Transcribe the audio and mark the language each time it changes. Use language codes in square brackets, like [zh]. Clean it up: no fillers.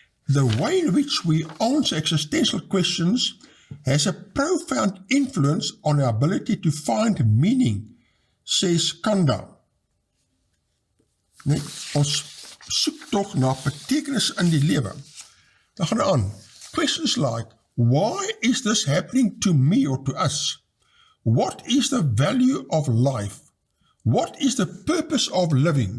[en] The way in which we answer existential questions has a profound influence on our ability to find meaning, [af] sê Skanda. Nee, ons soek tog na betekenis in die lewe. Dan gaan aan. [en] Questions like, why is this happening to me or to us? What is the value of life? What is the purpose of living?